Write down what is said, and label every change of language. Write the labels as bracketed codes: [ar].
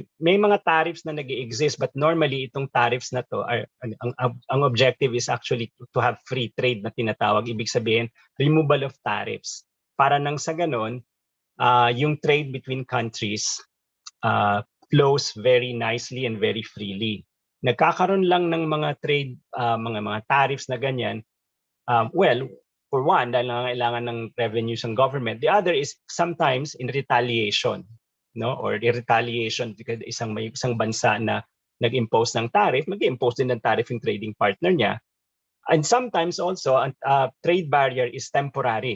[tl] May mga tariffs na nag-exist, [en] but normally itong tariffs na to are ang objective is actually to have free trade na tinatawag. Ibig sabihin, removal of tariffs. [tl] para nang sa ganon, yung [en] trade between countries flows very nicely and very freely. [tl] Nagkakaroon lang ng mga trade, mga tariffs na ganyan. [en] Well, for one, [tl] dahil nangangailangan ng [en] revenues ng government. The other is sometimes in retaliation, no? Or in retaliation because [tl] may isang bansa na nag-impose ng tariff, mag-impose din ng tariff yung trading partner niya. [en] And sometimes also, trade barrier is temporary.